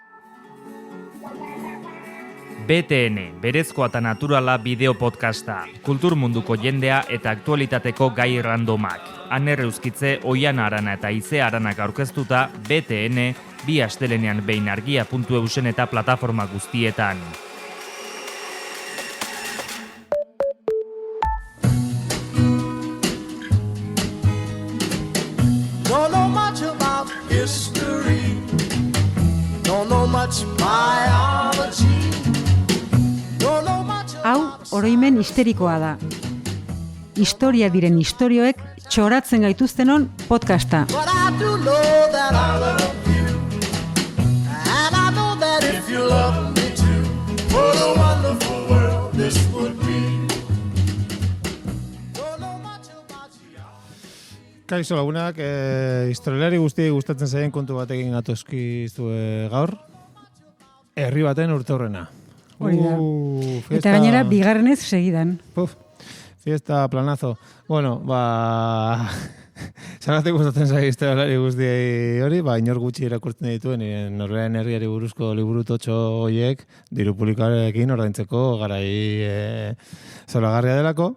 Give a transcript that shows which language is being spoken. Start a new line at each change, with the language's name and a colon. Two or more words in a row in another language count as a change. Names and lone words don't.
Basque: BTN, berezkoa eta naturala bideo podcasta, kultur munduko jendea eta aktualitateko gai randomak. Aner Euskitze, Oiana Arana eta Ize Aranak aurkeztuta, BTN, bi astelenean behin argia.eusen eta plataforma guztietan.
English: Don't know much about history. Don't know much biology. Don't know much
Basque: Hau, oroimen histerikoa da. Historia diren istorioek txoratzen gaituztenon podcasta.
English: But I do know that I love you. And I know that if you love me too, what a wonderful world this would be. Don't know much about you.
Basque: Kaixo lagunak, historialari guztiei gustatzen zaien kontu batekin gatozkizu gaur. Herri baten urteurrena. Hori da. Fiesta... Eta gainera, bigarrenez segidan.
Spanish: Puf, fiesta planazo.
Basque: Bueno, zagatik gustatzen zaien historialari guztiei hori, inor gutxi irakurtzen dituen, Norberaren herriari buruzko liburu totxo horiek, diru publikoarekin ordaintzeko garai zoragarria delako.